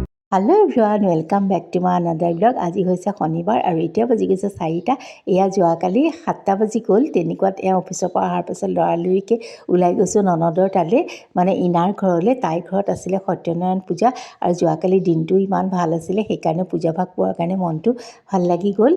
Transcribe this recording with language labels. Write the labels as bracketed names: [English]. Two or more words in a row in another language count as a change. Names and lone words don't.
[English] Hello everyone welcome back to my another vlog. [Assamese] আজি হৈছে শনিবাৰ আৰু এতিয়া বাজি গৈছে 4টা। এয়া যোৱাকালি 7টা বাজি গ'ল। তেনেকুৱাত এয়া অফিচৰ পৰা অহাৰ পাছত লৰালৰিকৈ ওলাই গৈছোঁ ননদৰ তালৈ, মানে ইনাৰ ঘৰলৈ। তাইৰ ঘৰত আছিলে সত্যনাৰায়ণ পূজা আৰু যোৱাকালি দিনটো ইমান ভাল আছিলে, সেইকাৰণে পূজা ভাগ পোৱাৰ কাৰণে মনটো ভাল লাগি গ'ল।